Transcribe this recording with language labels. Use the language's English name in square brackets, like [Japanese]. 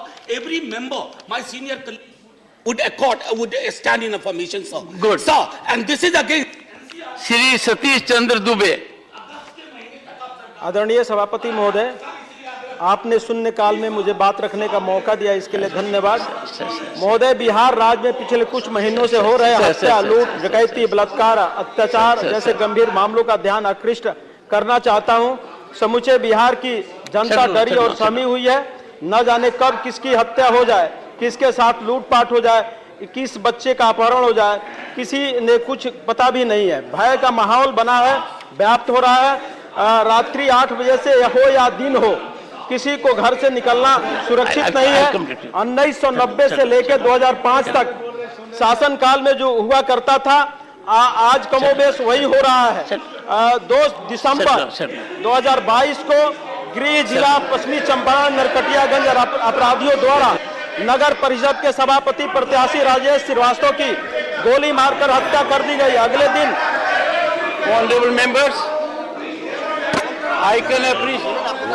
[English] every member, my senior colleague, would stand in affirmation, sir. Good. Sir, and this is again. Shri Satish Chandra Dubey. [Hindi] आदरणीय सभापति महोदय, आपने शून्यकाल में मुझे बात रखने का मौका दिया, इसके लिए धन्यवाद। महोदय, बिहार राज्य में पिछले कुछ महीनों से हो रहे हत्या, लूट, डकैती, बलात्कार, अत्याचार जैसे गंभीर मामलों का ध्यान आकृष्ट करना चाहता हूं। समूचे बिहार की जनता डरी और सहमी हुई है। न जाने कब किसकी हत्या हो जाए, किसके साथ लूटपाट हो जाए, किस बच्चे का अपहरण हो जाए, किसी ने कुछ पता भी नहीं है। भय का माहौल बना है, व्याप्त हो रहा है। रात्रि 8 बजे से हो या दिन हो, किसी को घर से निकलना सुरक्षित नहीं है। 1990 से लेकर 2005 तक शासनकाल में जो हुआ करता था, आज कमोबेश वही हो रहा है। 2 दिसंबर 2022 को गृह जिला पश्चिमी चंपारण नरकटियागंज अपराधियों द्वारा नगर परिषद के सभापति प्रत्याशी राजेश श्रीवास्तव की गोली मारकर हत्या कर दी गई। अगले दिन [English] Honorable members, I can appreciate.